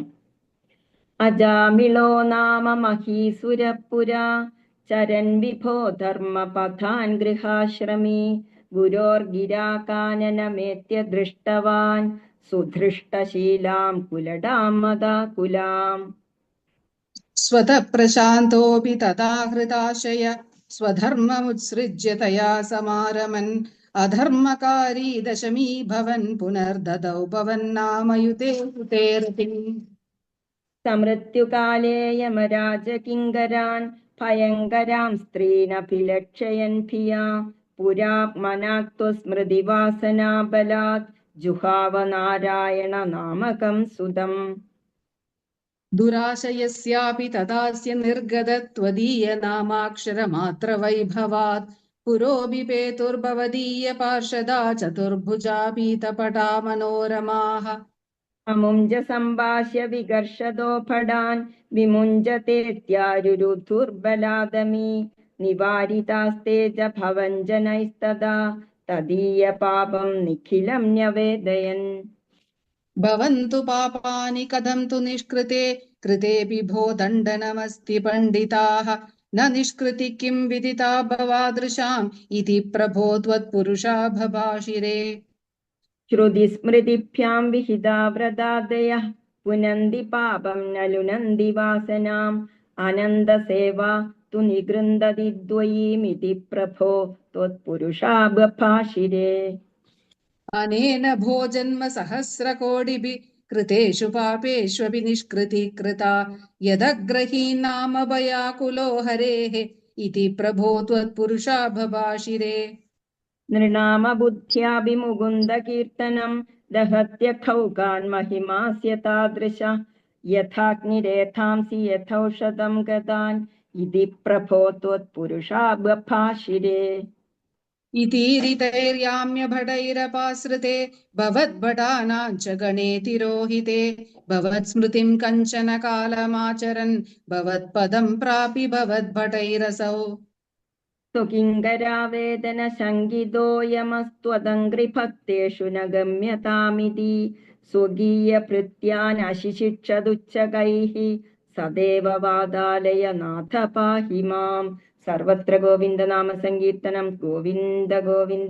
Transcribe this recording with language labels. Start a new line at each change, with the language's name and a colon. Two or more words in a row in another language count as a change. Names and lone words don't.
Sanskrit: അജാമിളോ നാമ മഹീസുരപുരാ ചരൻ വിഭോ ധർമ്മപഥാൻ ഗൃഹാശ്രമീ ഗുരോർഗിരാകാനനമേത്യ ദൃഷ്ടവാൻ സുധൃഷ്ടശീലാം കുലടാം മദാകുലാം. स्वतः प्रशान्तोऽपि तथा हृताशय स्वधर्ममुत्सृज्य तया समारमन् अधर्मकारी दशमी भवन् पुनर्ददौ भवन्नामयुते हुतेरतिम्. സമൃത്യുകാലേ യമരാജകിങ്കരാൻ ഭയങ്കരാം സ്ത്രീനഭിലക്ഷയൻ ഭിയാ പുരാ മനാക്ത്വ സ്മൃതിവാസനാ ബലാത് ജുഹാവ നാരായണ നാമകം സുതം. दुराशयस्यापि तदास्य निर्गतत्वदीयनामाक्षरमात्रवैभवात् पुरोऽभिपेतुर्भवदीय पार्षदा चतुर्भुजा पीतपटा मनोरमाः. അമുഞ്ച സംഭാഷ്യ വികർഷതോ ഫടാൻ വിമുഞ്ചതേത്യാരുരുധുർബലാദമീ നിവാരിതാസ്തേജ ഭവഞ്ജനൈസ്തദാ തദീയ പാപം നിഖിലം ന്യവേദയൻ. भवन्तु पापानि कथं तु निष्कृते कृतेऽपि भो दण्डनमस्ति पण्डिताः न निष्कृति किं विदिता भवादृशाम् इति प्रभो त्वत्पुरुषा भभाषिरे. ശ്രുതിസ്മൃതിഭ്യാം വിഹിതാ വ്രതാദയഃ പുനന്തി പാപം ന ലുനന്തി വാസനാം അനന്തസേവാ തു നിഗൃന്തതി ദ്വയീമിതി പ്രഭോ ത്വത്പുരുഷാ ബഭാഷിരേ. अनेन भो जन्म सहस्रकोटिभिः कृतेषु पापेष्वपि निष्कृति कृता यदग्रहीन्नाम भयाकुलो हरेः इति प्रभो त्वत्पुरुषा भभाषिरे. നൃണാമ ബുദ്ധ്യാഭിമുകുന്ദ കീർത്തനം ദഹത്യഖൗകാൻ മഹിമാസ്യ താദൃശ യഥാഗ്നിരേഥാംസി യഥൗഷധം ഗതാൻ ഇതി പ്രഭോ ത്വത്പുരുഷാ ബഭാഷിരേ. इतीरितैर्याम्यभटैरपाश्रिते भवद्भटानां च गणे तिरोहिते भवत्स्मृतिं कञ्चन कालमाचरन् भवत्पदं प्रापि भवद्भटैरसौ. സ്വകിങ്കരാവേദന ശങ്കിതോയമസ്ത്വദംഘ്രിഭക്തേഷു ന ഗമ്യതാമിതി സ്വകീയഭൃത്യാൻ അശിശിക്ഷതുച്ഛകൈഃ സദേവ വാദാലയ നാഥ പാഹി മാം. സർവത്ര ഗോവിന്ദനാമ സങ്കീർത്തനം. ഗോവിന്ദ ഗോവിന്ദ.